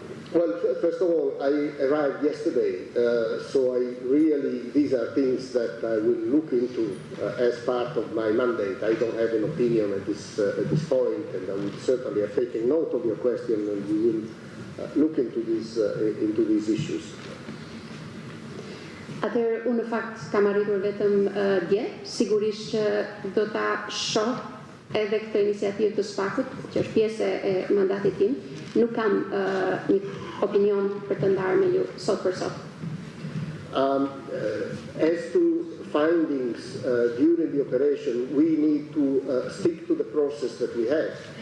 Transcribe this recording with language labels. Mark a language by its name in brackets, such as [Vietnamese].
[English] Well, first of all, I arrived yesterday, so these are things that I will look into as part of my mandate. I don't have an opinion at this point, and I would certainly have taken note of your question, and we will look into these issues. [Albanian] Atëherë, unë në fakt kam arritur vetëm dje, sigurisht që do ta shoh edhe këtë iniciativë të SPAK-ut, që është pjesë e mandatit tim. Nuk kam një opinion për të ndarë me ju sot për sot. [English] As to findings during the operation, we need to stick to the process that we have.